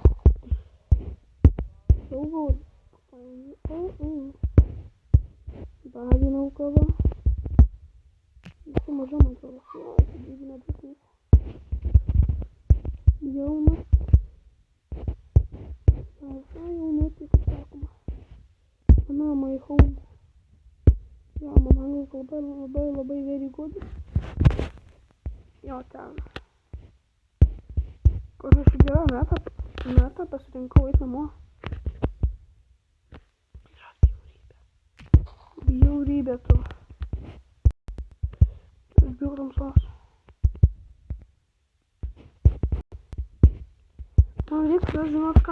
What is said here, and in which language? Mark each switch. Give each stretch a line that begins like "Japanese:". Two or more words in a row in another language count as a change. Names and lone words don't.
Lithuanian: Saugau. Dar viena auka va. Visai maža, man atrodo. Jo, iki 2 metrus nieko. Jaunas. Jaunas, kaip sakoma.
English: Ana, my home.
Lithuanian: Jo, man anglų kalba labai
English: very good.
Lithuanian: Jo, ten. Kur aš gerą metą pasirinkau eit namo. Yra bjaurybė tu. Aš bijau tamsos. Man reikia, žinot ką?